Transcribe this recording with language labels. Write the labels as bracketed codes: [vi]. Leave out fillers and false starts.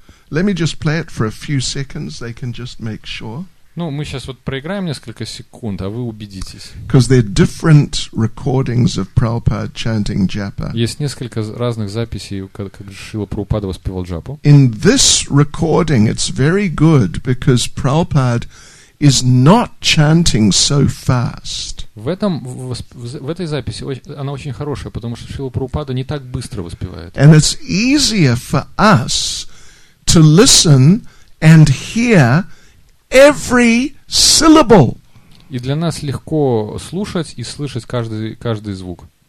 [en] Let me just play it for a few seconds. They can just make sure. [ru] Ну, мы сейчас вот проиграем несколько секунд, а вы убедитесь. [en] Because there are different recordings of Prabhupada chanting japa. [ru] Есть несколько разных записей, как Шрила Прабхупада воспевал джапу. [en] In this recording, it's very good because Prabhupada is not chanting so fast. [ru] В этой записи она очень хорошая, потому что Шрила Прабхупада не так быстро воспевает. [en] And it's easier for us to listen and hear every syllable. [ru] И для нас легко слушать и слышать каждый звук.